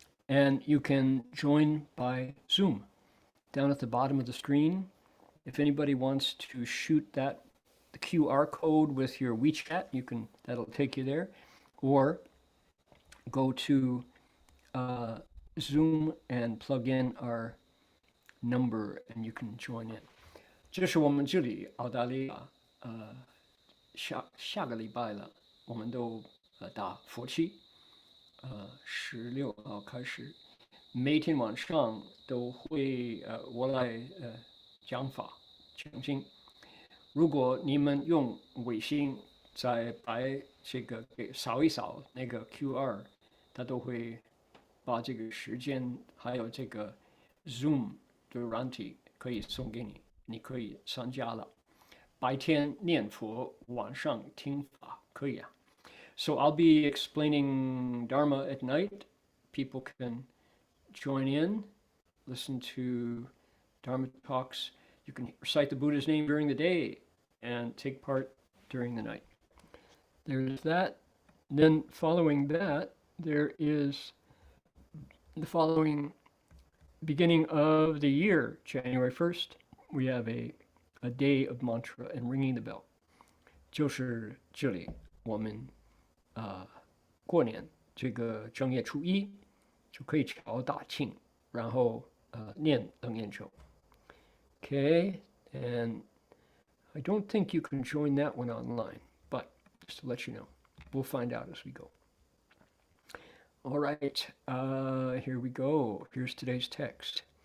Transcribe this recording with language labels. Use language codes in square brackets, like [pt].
[en] And you can join by Zoom. Down at the bottom of the screen, if anybody wants to shoot the QR code with your WeChat, that'll take you there, or go to Zoom and plug in our number and you can join in. [zh] 这是我们这里澳大利亚下个礼拜了，我们都打佛七。 16号开始，每天晚上都会我来讲法讲经。如果你们用微信再把这个给扫一扫那个 QR， 它都会把这个时间还有这个 Zoom 的软体可以送给你，你可以参加了。白天念佛，晚上听法，可以啊。 [en] So I'll be explaining Dharma at night. People can join in, listen to Dharma talks. You can recite the Buddha's name during the day and take part during the night. There's that. Then following that, there is the following beginning of the year, January 1st. We have a a day of mantra and ringing the bell. [zh] 就是这里我们过年这个正月初一就可以敲大磬，然后念楞严咒。 [en] Okay, and I don't think you can join that one online, but just to let you know, we'll find out as we go. All right, here we go. Here's today's text.